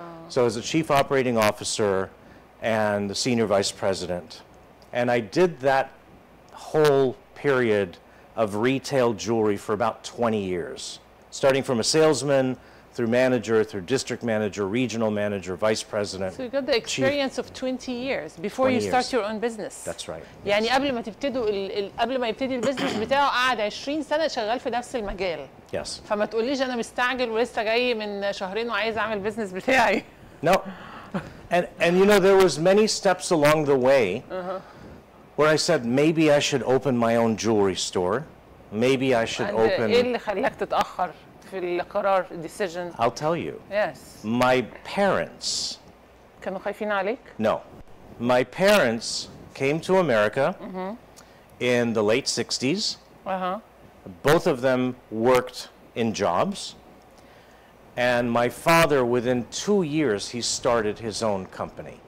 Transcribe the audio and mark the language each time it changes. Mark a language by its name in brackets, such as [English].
[English] So I was a chief operating officer and the senior vice president, and I did that whole period of retail jewelry for about 20 years, starting from a salesman through manager, through district manager, regional manager, vice president. So you got the experience of 20 years before you start your own business. That's right. [Arabic] يعني قبل ما يبتدي البيزنس بتاعه قعد 20 سنة شغال في نفس المجال. [English] Yes. [Arabic] فما تقوليش أنا مستعجل ولسه جاي من شهرين وعايز أعمل بيزنس بتاعي. [English] No. And you know, there was many steps along the way where I said maybe I should open my own jewelry store. Maybe I should open. [Arabic] إيه اللي خلاك تتأخر في القرار decision? [English] I'll tell you. Yes. My parents. [Arabic] كانوا خايفين عليك? [English] No. My parents came to America in the late 60s. Both of them worked in jobs. And my father, within 2 years, he started his own company.